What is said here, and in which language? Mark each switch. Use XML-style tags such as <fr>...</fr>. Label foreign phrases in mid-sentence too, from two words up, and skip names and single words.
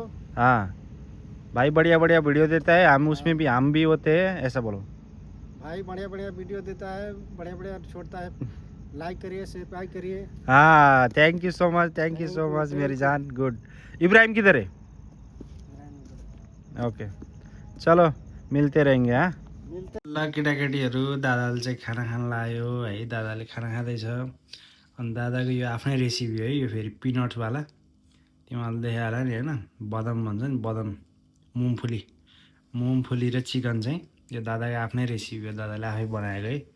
<hi>हाँ भाई, बढ़िया वीडियो देता है, हम भी होते हैं, ऐसा बोलो। भाई बढ़िया वीडियो देता है, बढ़िया छोड़ता है। लाइक करिए सब्सक्राइब करिए। हाँ</hi> <en>thank you so much</en> <hi>मेरी जान गुड। इब्राहिम किधर है? ओके चलो मिलते रहेंगे हाँ।</hi> <ne>ल केटाकेटीहरू दादाले चाहिँ खाना खान लाग्यो है। दादाले खाना खाँदैछ। अनि दादाको यो आफ्नै रेसिपी है, यो फेरि पिनट्सवाला। तिमीहरूले देखायो होला नि होइन, बदाम भन्छ नि, बदाम मुङफली र चिकन चाहिँ यो दादाको आफ्नै रेसिपी हो, दादाले आफै बनाएको है।</ne>